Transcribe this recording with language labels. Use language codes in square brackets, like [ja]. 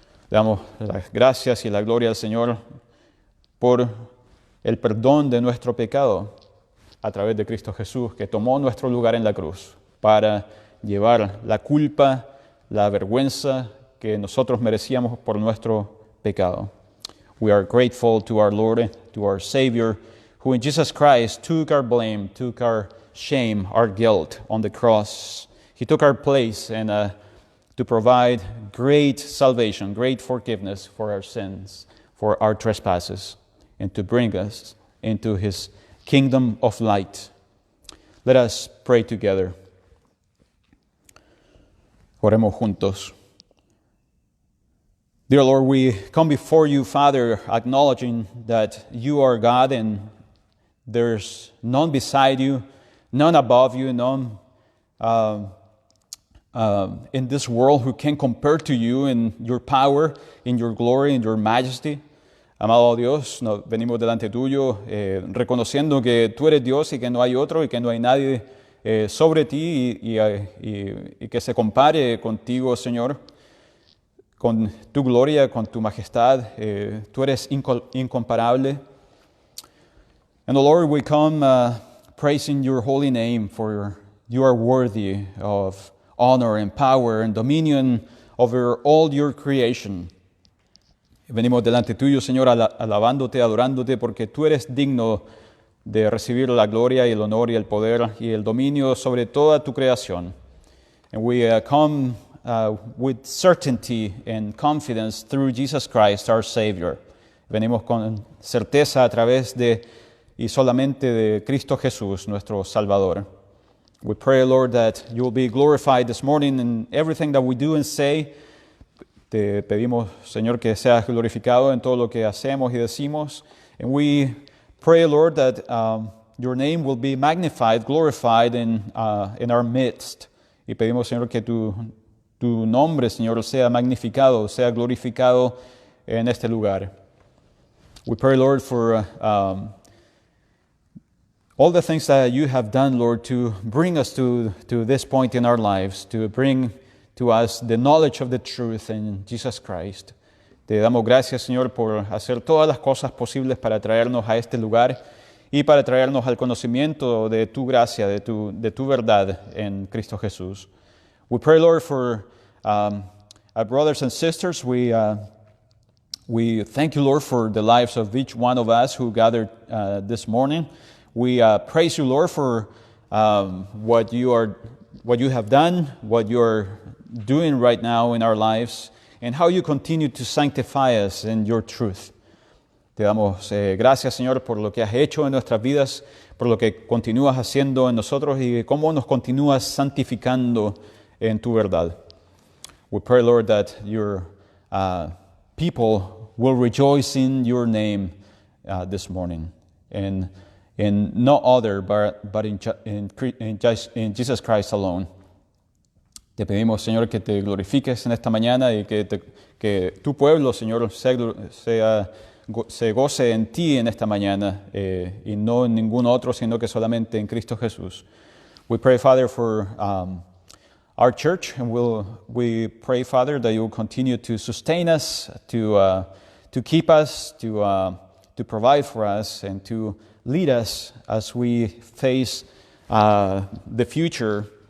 [es] Le damos las gracias y la gloria al Señor por el perdón de nuestro pecado a través de Cristo Jesús, que tomó nuestro lugar en la cruz para llevar la culpa, la vergüenza que nosotros merecíamos por nuestro pecado. [en] We are grateful to our Lord, to our Savior, who in Jesus Christ took our blame, took our shame, our guilt on the cross. He took our place and to provide great salvation, great forgiveness for our sins, for our trespasses, and to bring us into His kingdom of light. Let us pray together. [es] Oremos juntos. [en] Dear Lord, we come before you, Father, acknowledging that you are God and there's none beside you, none above you, none in this world who can compare to you in your power, in your glory, in your majesty. [es] Amado Dios, venimos delante tuyo reconociendo que tú eres Dios y que no hay otro y que no hay nadie sobre ti y que se compare contigo, Señor, con tu gloria, con tu majestad. Tú eres incomparable. [en] And Lord, we come praising your holy name, for you are worthy of honor and power and dominion over all your creation. [es] Venimos delante tuyo, Señor, alabándote, adorándote, porque tú eres digno de recibir la gloria y el honor y el poder y el dominio sobre toda tu creación. [en] And we come with certainty and confidence through Jesus Christ, our Savior. [es] Venimos con certeza a través de y solamente de Cristo Jesús, nuestro Salvador. [en] We pray, Lord, that you will be glorified this morning in everything that we do and say. [es] Te pedimos, Señor, que seas glorificado en todo lo que hacemos y decimos. [en] And we pray, Lord, that your name will be magnified, glorified in our midst. [es] Y pedimos, Señor, que tu nombre, Señor, sea magnificado, sea glorificado en este lugar. [en] We pray, Lord, for all the things that you have done, Lord, to bring us to this point in our lives, to bring to us the knowledge of the truth in Jesus Christ. [es] Te damos gracias, Señor, por hacer todas las cosas posibles para traernos a este lugar y para traernos al conocimiento de tu gracia, de tu verdad en Cristo Jesús. [en] We pray, Lord, for our brothers and sisters. We thank you, Lord, for the lives of each one of us who gathered this morning. We praise you, Lord, for what you have done, what you are doing right now in our lives, and how you continue to sanctify us in your truth. [es] Te damos gracias, Señor, por lo que has hecho en nuestras vidas, por lo que continúas haciendo en nosotros y cómo nos continúas santificando en tu verdad. [en] We pray, Lord, that your people will rejoice in your name this morning, and in no other but in Jesus Christ alone. [es] Te pedimos, Señor, que te glorifiques en esta mañana y que tu pueblo, Señor, se goce en ti en esta mañana y no en ningún otro, sino que solamente en Cristo Jesús. [en] We pray, Father, for our church, and we pray, Father, that you will continue to sustain us, to keep us, to provide for us, and to lead us as we face the future.